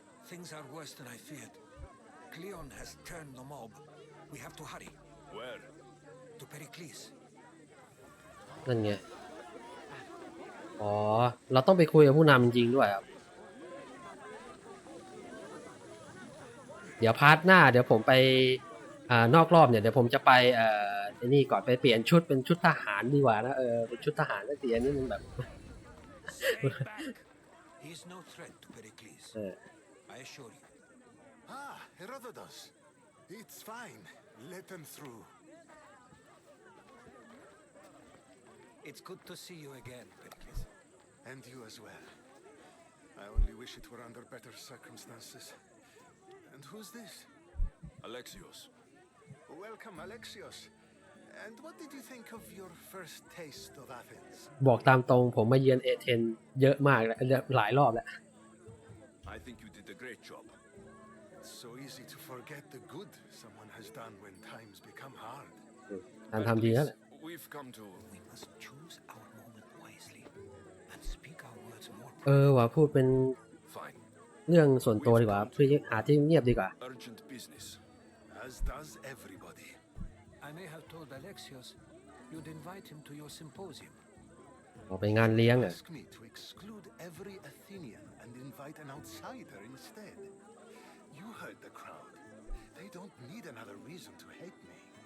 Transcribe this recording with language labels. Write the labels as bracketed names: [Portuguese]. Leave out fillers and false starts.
[English] Things are worse than I feared. Cleon has turned the mob. We have to hurry. Where? To Pericles. [Thai] นั่นไงอ๋อเราต้องไปคุยกับผู้นำจริงๆด้วยครับเดี๋ยวพาร์ทหน้าเดี๋ยวผมไปนอกรอบเนี่ยเดี๋ยวผมจะไปนี่ก่อนไปเปลี่ยนชุดเป็นชุดทหารดีกว่านะเป็นชุดทหารก็เสียนี่มันแบบ [English] He's no threat to Pericles. I assure you. Herodotus. It's fine. Let them through. It's good to see you again, Pericles. And you as well. I only wish it were under better circumstances. And who's this? Alexios. Welcome, Alexios. And what did you think of your first taste of Athens? [Thai] บอกตามตรงผมมาเยือนเอเธนเยอะมากแล้วหลายรอบแล้ว [English] I think you did a great job. It's so easy to forget the good someone has done when times become hard. [Thai] ทำดีแล้วแหละ [English] We've come to. We must choose our moment wisely and speak our words more. [Thai] ว่าพูดเป็น [English] Fine. [Thai] เรื่องส่วนตัวดีกว่าเพื่อหาที่เงียบดีกว่า [English] Urgent business. As does everybody. I may have told Alexios you'd invite him to your symposium. [Thai] ออกไปงานเลี้ยงอ่ะ [English] Ask me to exclude every Athenian and invite an outsider instead. You heard the crowd. They don't need another reason to hate me.